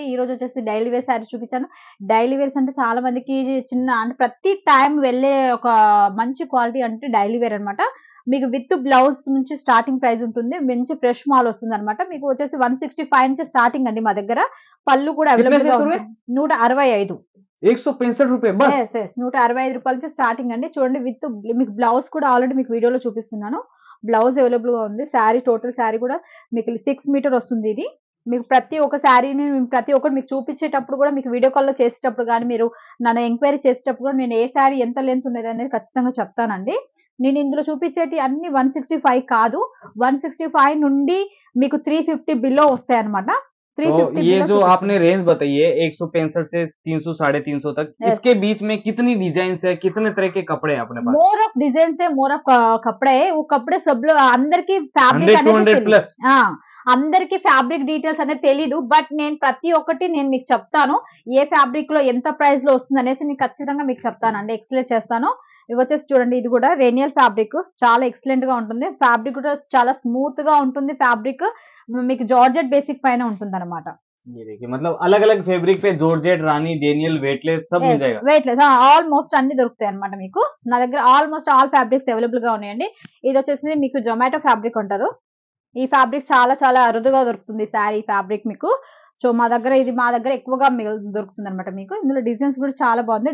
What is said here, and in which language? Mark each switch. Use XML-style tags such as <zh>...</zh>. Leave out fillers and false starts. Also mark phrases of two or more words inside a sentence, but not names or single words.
<te>ఈ రోజు వచ్చేసి</te> <en>daily wear sarees</en> <te>చూపించాను.</te> <en>daily wears</en> <te>అంటే చాలా మందికి చిన్న అంటే ప్రతి టైం వెళ్ళే ఒక మంచి క్వాలిటీ అంటే</te> <en>daily wear</en> <te>అన్నమాట. మీకు</te> <en>with blouse</en> <te>నుంచి</te> <en>starting price</en> <te>ఉంటుంది. మంచి ఫ్రెష్ మాల్ వస్తుందన్నమాట. మీకు వచ్చేసి 165 నుంచి స్టార్టింగ్ అండి మా దగ్గర. పళ్ళు కూడా</te> <hi>कितने से</hi> <te>అవైలబుల్‌గా</te> <hi>शुरू है?</hi> <te>ఉంటుంది. 165</te> <hi>₹165 बस।</hi> <en>Yes. Yes.</en> <te>₹165 నుంచి స్టార్టింగ్ అండి. చూడండి విత్ మీకు బ్లౌజ్ కూడా ఆల్రెడీ మీకు వీడియోలో చూపిస్తున్నాను. బ్లౌజ్ అవైలబుల్‌గా ఉంది. శారీ టోటల్ శారీ కూడా మీకు 6 మీటర్ వస్తుంది ఇది. మీకు ప్రతి ఒక్క శారీని ప్రతి ఒక్కటి మీకు చూపించేటప్పుడు కూడా మీకు వీడియో కాల్‌లో చేసేటప్పుడు గాని, మీరు నన్ను ఎంక్వైరీ చేసేటప్పుడు కూడా నేను ఏ శారీ ఎంత లెంత్ ఉన్నదనేది ఖచ్చితంగా చెప్తానండి. నేను ఇందులో చూపించేటియి అన్ని 165 కాదు. 165 నుండి మీకు 350 బిలో వస్తాయన్నమాట.</te> <hi>तो 350 ये</hi> <te>బిలో</te> <hi>जो</hi> <te>చూపిస్తాను.</te> <hi>आपने रेंज बताई है 165 से 300 साढ़े 300 तक, यस. इसके बीच में कितनी डिजाइन है, कितने तरह के कपड़े हैं अपने पास?</hi> <en>more of design</en> <hi>है,</hi> <en>more of</en> <hi>कपड़े है. वो कपड़े सब लोग</hi> <te>అందరికి ఫ్యాబ్రిక్ 100 అనేది 200 తెలీదు.</te> <hi>प्लस।</hi> <te>అందరికి</te> <en>fabric details</en> <te>అనేది తెలీదు. బట్ నేను ప్రతి ఒక్కటి నేను మీకు చెప్తాను. ఏ ఫ్యాబ్రిక్ లో ఎంత ప్రైస్ లో వస్తుంది అనేసి నేను ఖచ్చితంగా మీకు చెప్తానండి. ఎక్స్ప్లెయిన్ చేస్తాను. ఇవి వచ్చేసి చూడండి, ఇది కూడా రేనియల్ ఫ్యాబ్రిక్ చాలా ఎక్సలెంట్ గా ఉంటుంది. ఫ్యాబ్రిక్ కూడా చాలా స్మూత్ గా ఉంటుంది. ఫ్యాబ్రిక్ మీకు</te> <en>georgette basic</en> <te>పైన ఉంటుంది అనమాట.</te> <hi>ये देखिए, मतलब अलग अलग फैब्रिक पे जॉर्जेट, रानी, डेनियल, वेटलेस सब मिल जाएगा।</hi> <te>వెయిట్లెస్ ఆల్మోస్ట్ అన్ని దొరుకుతాయి అనమాట మీకు. నా దగ్గర</te> <en>almost all fabrics available</en> <te>గా ఉన్నాయండి. ఇది వచ్చేసి మీకు జొమాటో ఫ్యాబ్రిక్ అంటారు. ఈ ఫ్యాబ్రిక్ చాలా చాలా అరుదుగా దొరుకుతుంది శారీ ఫ్యాబ్రిక్ మీకు. సో మా దగ్గర ఎక్కువగా దొరుకుతుంది అనమాట మీకు. ఇందులో డిజైన్స్ కూడా చాలా బాగుంది.</te>